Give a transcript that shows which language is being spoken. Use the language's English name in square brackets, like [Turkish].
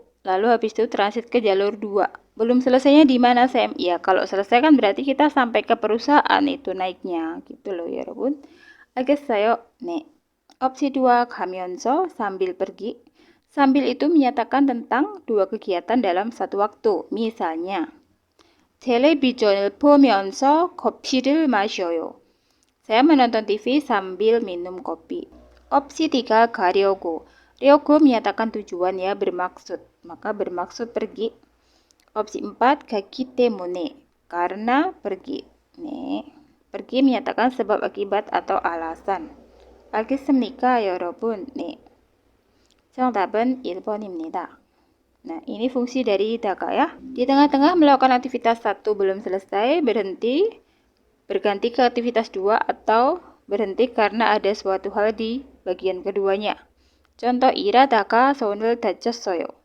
[Indonesian] lalu habis itu transit ke jalur 2. Belum selesainya di mana, Sam? Ya, kalau selesai kan berarti kita sampai ke perusahaan itu naiknya, gitu loh ya, 여러분. [Korean] 알겠어요. 네. [Indonesian] opsi 2, 가면서 sambil pergi. Sambil itu menyatakan tentang dua kegiatan dalam satu waktu. [Korean] Misalnya, 텔레비전을 보면서 커피를 마셔요. [Indonesian] Saya menonton TV sambil minum kopi. Opsi 3, 가려고. 려고 menyatakan tujuan ya, bermaksud. Maka bermaksud pergi. Opsi 4, [Korean] 가기 때문에. [Indonesian] Karena pergi. 네. pergi menyatakan sebab akibat atau alasan. [Korean] 알겠습니까, 여러분? 네. 정답은 1번입니다. [Indonesian] Nah, ini fungsi dari daga ya. Di tengah-tengah melakukan aktivitas 1 belum selesai, berhenti, berganti ke aktivitas 2 atau berhenti karena ada suatu hal di bagian keduanya. [Korean] Contoh, 일하다가 손을 다쳤어요.